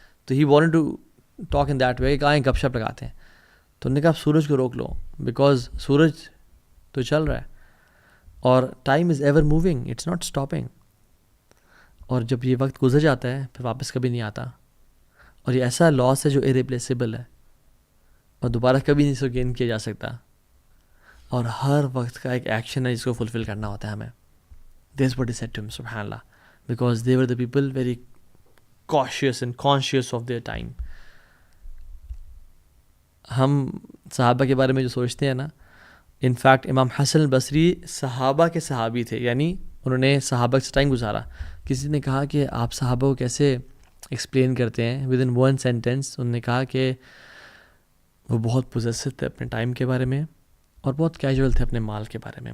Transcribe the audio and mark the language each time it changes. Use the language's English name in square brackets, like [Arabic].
[Urdu] تو [English] he wanted to talk in that way [Urdu] کہ آئیں گپ شپ لگاتے ہیں. تو انہوں نے کہا آپ سورج کو روک لو, بیکاز سورج تو چل رہا ہے اور [English] Time is ever moving, it's not stopping. [Urdu] اور جب یہ وقت گزر جاتا ہے پھر واپس کبھی نہیں آتا, اور یہ ایسا لاس ہے جو ارریپلیسیبل ہے اور دوبارہ کبھی نہیں اس کو گین کیا جا سکتا. اور ہر وقت کا ایک ایکشن ہے جس کو فلفل کرنا ہوتا ہے ہمیں. [English] That's what he said to him, subhanallah, because they were the people very cautious and conscious of their time. [Urdu] ہم صحابہ کے بارے میں جو سوچتے ہیں نا، انفیکٹ امام حسن البصری صحابہ کے صحابی تھے، یعنی انہوں نے صحابہ سے ٹائم گزارا. کسی نے کہا کہ آپ صحابہ کو کیسے ایکسپلین کرتے ہیں [English] Within one sentence. [Urdu] انہوں نے کہا کہ وہ بہت پوزیسو تھے اپنے ٹائم کے بارے میں، اور بہت کیجول تھے اپنے مال کے بارے میں.